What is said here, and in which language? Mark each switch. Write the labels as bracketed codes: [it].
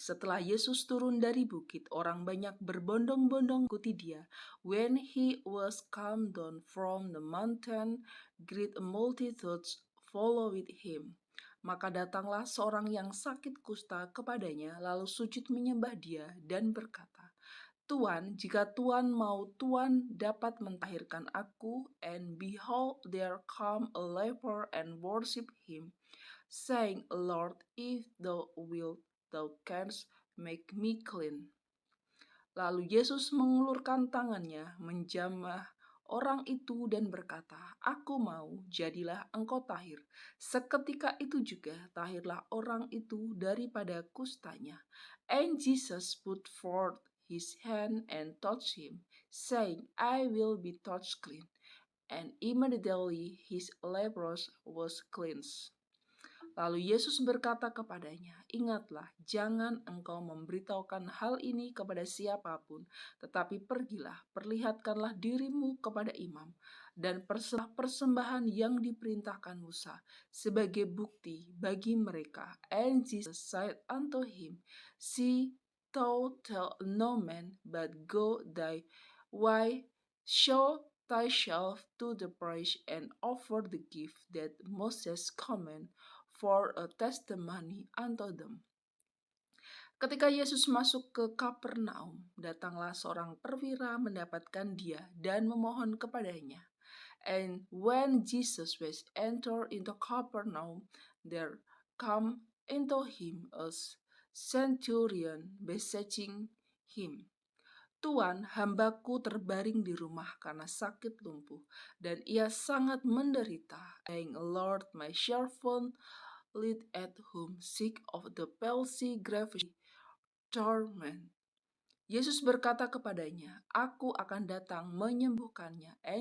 [id] Setelah Yesus turun dari bukit, orang banyak berbondong-bondong ikuti dia. [en] When he was come down from the mountain, great multitudes followed him. [id] Maka datanglah seorang yang sakit kusta kepadanya, lalu sujud menyembah dia dan berkata, Tuan, jika Tuan mau, Tuan dapat mentahirkan aku. [en] And behold, there come a leper and worship him, saying, Lord, if thou wilt, thou canst make me clean. [id] Lalu Yesus mengulurkan tangannya, menjamah orang itu dan berkata, Aku mau, jadilah engkau tahir. Seketika itu juga tahirlah orang itu daripada kustanya. [en] And Jesus put forth his hand and touched him, saying, I will be touched clean. And immediately his leprosy was cleansed. [id] Lalu Yesus berkata kepadanya, Ingatlah, jangan engkau memberitahukan hal ini kepada siapapun, tetapi pergilah, perlihatkanlah dirimu kepada imam, dan persembahan yang diperintahkan Musa sebagai bukti bagi mereka. [en] And Jesus said unto him, See, thou tell no man, but go thy way, show thyself to the priest, and offer the gift that Moses commanded for a testimony unto them. [id] Ketika Yesus masuk ke Kapernaum, datanglah seorang perwira mendapatkan dia dan memohon kepadanya. [en] And when Jesus was entered into Capernaum, there come into him a centurion beseeching him, [id] Tuan, hambaku terbaring di rumah karena sakit lumpuh, dan ia sangat menderita. [en] Saying, Lord, my servant lieth at home, sick of the palsy, grievously torment. [id] Yesus berkata kepadanya, Aku akan datang menyembuhkannya.